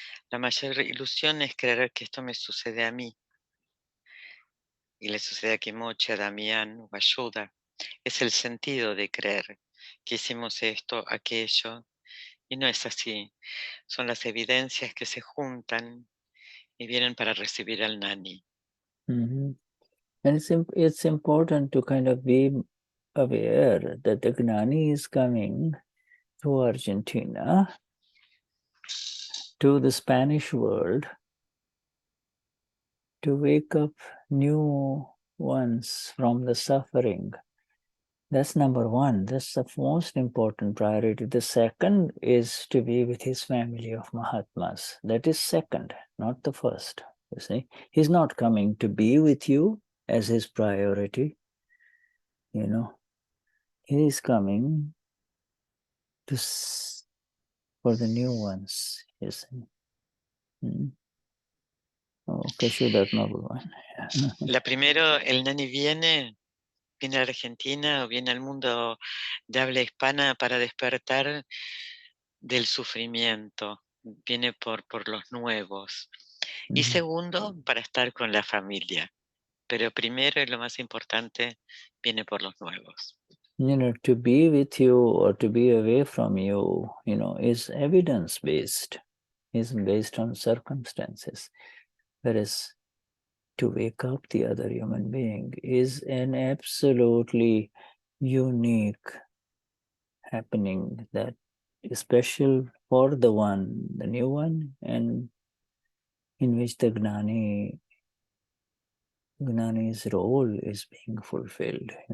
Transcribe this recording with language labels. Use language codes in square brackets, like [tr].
[es] La mayor ilusión es creer que esto me sucede a mí, y le sucede a Kimochi, a Damian o a Shuddha. Es el sentido de creer que hicimos esto, aquello, y no es así. Son las evidencias que se juntan y vienen para recibir al Gnani. [en] And it's important to kind of be aware that the Gnani is coming to Argentina, to the Spanish world, to wake up new ones from the suffering. That's number one. That's the most important priority. The second is to be with his family of Mahatmas. That is second, not the first. You see, he's not coming to be with you as his priority. He is coming to for the new ones. You see. Okay, Vishuddhatma Bhagavan. [es] La primero, el Gnani viene a Argentina o viene al mundo de habla hispana para despertar del sufrimiento, viene por los nuevos. Y segundo, para estar con la familia. Pero primero y lo más importante, viene por los nuevos. [en] To be with you or to be away from you, is evidence-based, is based on circumstances. Whereas to wake up the other human being is an absolutely unique happening that is special for the new one, and in which the Gnani's role is being fulfilled,